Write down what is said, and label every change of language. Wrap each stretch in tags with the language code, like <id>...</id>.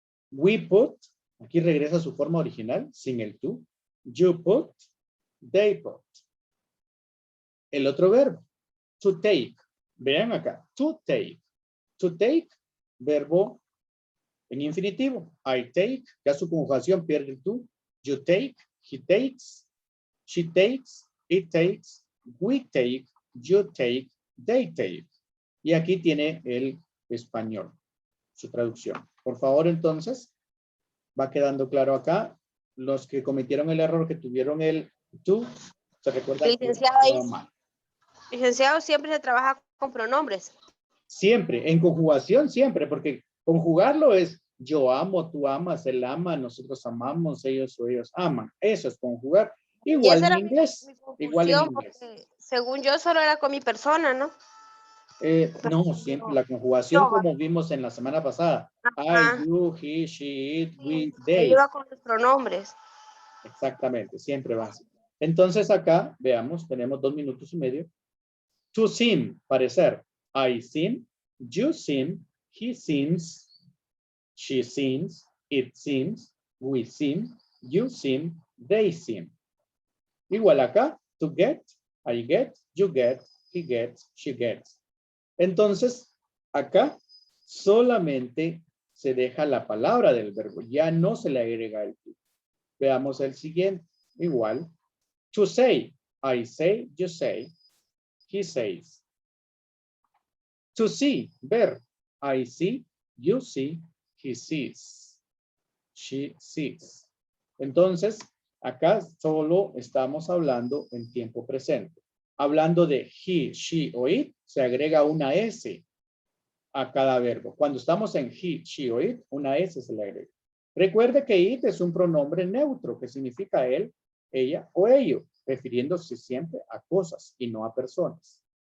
<en>We put,</en> <es>aquí regresa a su forma original, sin el to.</es> <en>You put, they put.</en> <es>El otro verbo,</es> <en>to take.</en> <es>Vean acá,</es> <en>to take. To take,</en> <es>verbo en infinitivo.</es> <en>I take,</en> <es>ya su conjugación pierde el to.</es> <en>You take, he takes, she takes, it takes, we take, you take, they take.</en> <es>Y aquí tiene el español, su traducción. Por favor, entonces, va quedando claro acá. Los que cometieron el error, que tuvieron el to, se recuerdan. Licenciado, siempre se trabaja con pronombres. Siempre, en conjugación siempre, porque conjugarlo es yo amo, tú amas, él ama, nosotros amamos, ellos o ellos aman. Eso es conjugar. Igual en inglés. Igual en inglés. Según yo, solo era con mi persona, ¿no? No, siempre la conjugación como vimos en la semana pasada.</es> <en>I, you, he, she, it, we, they.</en> <es>Iba con los pronombres. Exactamente, siempre va así. Entonces acá, veamos, tenemos 2 minutos y medio.</es> <en>To seem, parecer. I seem, you seem, he seems, she seems, it seems, we seem, you seem, they seem.</en> <es>Igual acá,</es> <en>to get, I get, you get, he gets, she gets.</en> <es>Entonces, acá solamente se deja la palabra del verbo, ya no se le agrega el to. Veamos el siguiente, igual.</es> <en>To say, I say, you say, he says. To see, ver. I see, you see, he sees, she sees.</en> <es>Entonces, acá solo estamos hablando en tiempo presente. Hablando de he, she o it, se agrega una S a cada verbo. Cuando estamos en he, she o it, una S se le agrega. Recuerde que it es un pronombre neutro que significa él, ella o ello, refiriéndose siempre a cosas y no a personas.</es>